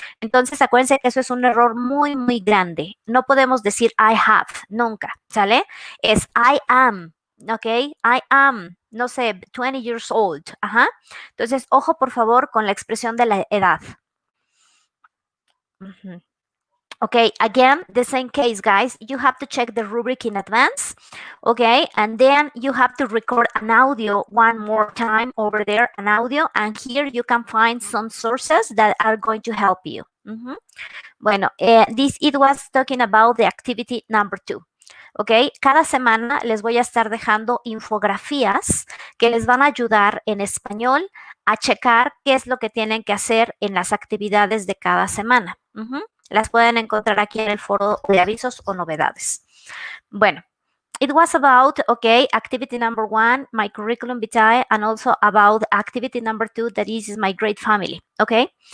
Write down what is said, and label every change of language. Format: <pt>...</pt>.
<es>Entonces acuérdense que eso es un error muy, muy grande. No podemos decir</es> <en>I have,</en> <es>nunca, ¿sale?</es> <en>Es I am, ¿ok? I am,</en> <es>no sé,</es> <en>20 years old. Ajá.</en> <es>Entonces, ojo por favor con la expresión de la edad.</es> <en>Okay, again, the same case, guys. You have to check the rubric in advance, okay? And then you have to record an audio one more time over there, an audio, and here you can find some sources that are going to help you. Bueno, it was talking about the activity number 2. ¿Ok?</en> <es>Cada semana les voy a estar dejando infografías que les van a ayudar en español a checar qué es lo que tienen que hacer en las actividades de cada semana. Las pueden encontrar aquí en el foro de avisos o novedades.</es> <en>Bueno, it was about, okay, activity number 1, my curriculum vitae, and also about activity number 2, that is my great family, okay?</en>